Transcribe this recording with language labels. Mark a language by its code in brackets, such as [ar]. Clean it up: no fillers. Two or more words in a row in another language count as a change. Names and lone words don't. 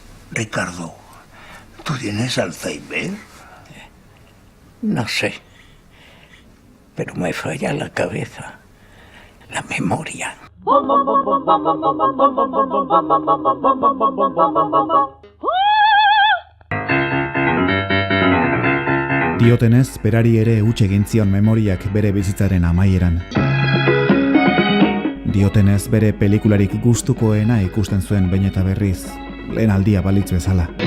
[es] Ricardo, ¿tú tienes Alzheimer? No sé, pero me falla la cabeza, la memoria. [eu] Diotenez, berari ere huts egin zion memoriak bere bizitzaren amaieran. Diotenez, bere pelikularik gustukoena ikusten zuen behin eta berriz, lehen aldia balitz bezala.